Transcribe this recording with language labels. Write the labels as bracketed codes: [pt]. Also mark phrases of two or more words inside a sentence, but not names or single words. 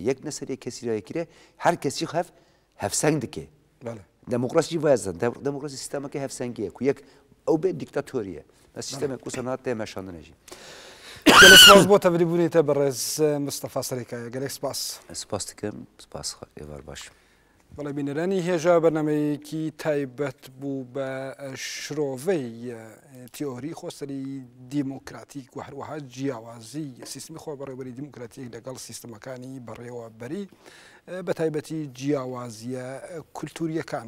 [ku] Yek neserê kesî yekî herkes jî hevseng dike. Demokrasî jî vaya zaten. Demokrasî sistemeke hevsengî ye. Ku yek ew bê dîktatorî ye. Sistemek ku sanat tê meşandine jî. Gelek spas bo tevlî bûnê te bi rêz Mustafa Serêkaya. Gelek spas. Spas dikim. Spas êvar baş. [ckb] بەڵێ بینەرانی هێژا بەرنمەیەکی تایبەت بوو بە شرۆڤەی تیۆری خۆسەری دیموکراتیک و هەروەها جیاوازی سیستمی خۆبەڕێوەبەری دیموکراتیک لەگەڵ سیستەمەکانی بەڕێوەبەری بە تایبەتی جیاوازیە کولتوریەکان.